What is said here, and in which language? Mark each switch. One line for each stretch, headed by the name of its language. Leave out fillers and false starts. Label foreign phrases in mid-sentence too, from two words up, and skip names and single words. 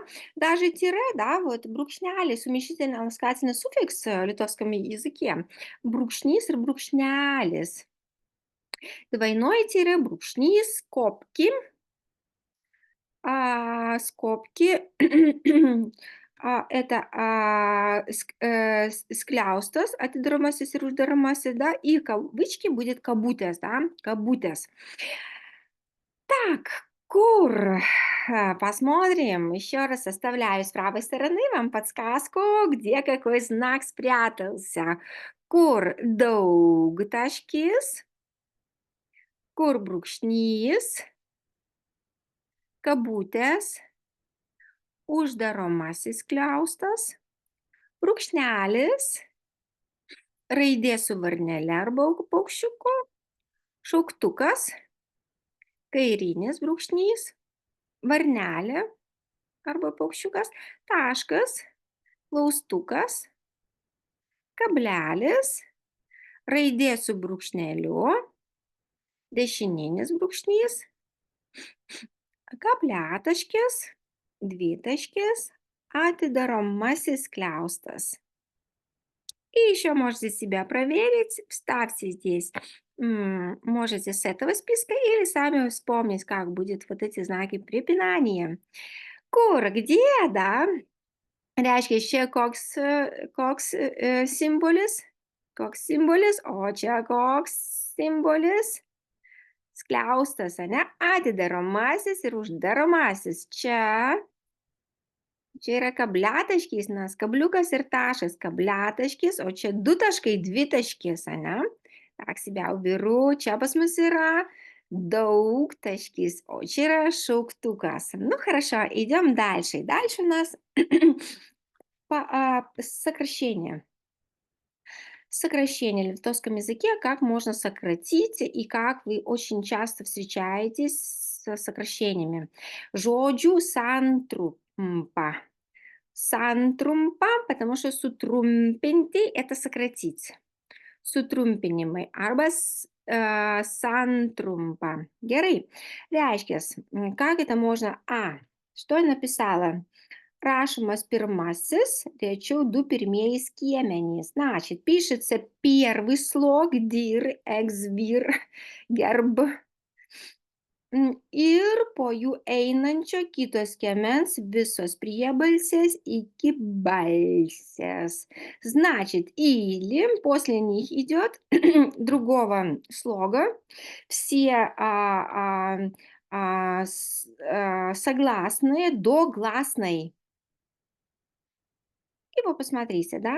Russian: Даже тире, да, вот брукшнялис, уменьшительно ласкательный суффикс в литовском языке.
Lithuanian: brūkšnis, brūkšnelis.
Russian: Двойное тире, брукшнис, скобки, скобки, это,
Lithuanian: skliaustas, atidaromasis ir uždaromasis,
Russian: да, и кавычки будет kabutės, да, kabutės. Так, кур. Посмотрим. Еще раз оставляю с правой стороны вам подсказку, где какой знак спрятался.
Lithuanian: Кур daugtaškis, кур brūkšnys, kabutės, uždaromasis skliaustas, brūkšnelis, raidė su varnele arba paukščiuku, šauktukas, kairinis brūkšnys, varnelė arba paukščiukas, taškas, klaustukas, kablelis, raidė su brūkšneliu, dešininis brūkšnys, kabliataškis, dvitaškis, atidaromasis skliaustas.
Russian: И еще можете себя проверить, вставьте здесь, можете с этого списка или сами вспомнить, как будет вот эти знаки препинания. Kur, где, да?
Lithuanian: Reiškia, čia koks simbolis, o čia koks simbolis. Skliaustas, ane? Atidaromasis ir uždaromasis. Čia yra kabliataškis, nes kabliukas ir taškas kabliataškis, o čia 2 taškai, 2 taškis, ane?
Russian: Так себя уберу.
Lithuanian: Čia pas mus yra daugtaškis, о čia yra šauktukas.
Russian: Ну, хорошо, идем дальше. Дальше у нас сокращение. Сокращение в литовском языке, как можно сократить и как вы очень часто встречаетесь с сокращениями.
Lithuanian: Žodžių santrumpa. Santrumpa,
Russian: потому что sutrumpinti – это сократить.
Lithuanian: Sutrumpinimai arba santrumpa. Gerai. Reiškias,
Russian: как это можно? Что я написала?
Lithuanian: Rašomas pirmasis, rečiau 2 pirmieji skiemenys.
Russian: Значит, пишется первый слог dir,
Lithuanian: exvir, gerb. Ir po jų einančio kito skiemens visos priebalsės iki balсės.
Russian: Значит, или после них идет другого слога все согласные до гласной. И вы посмотрите, да?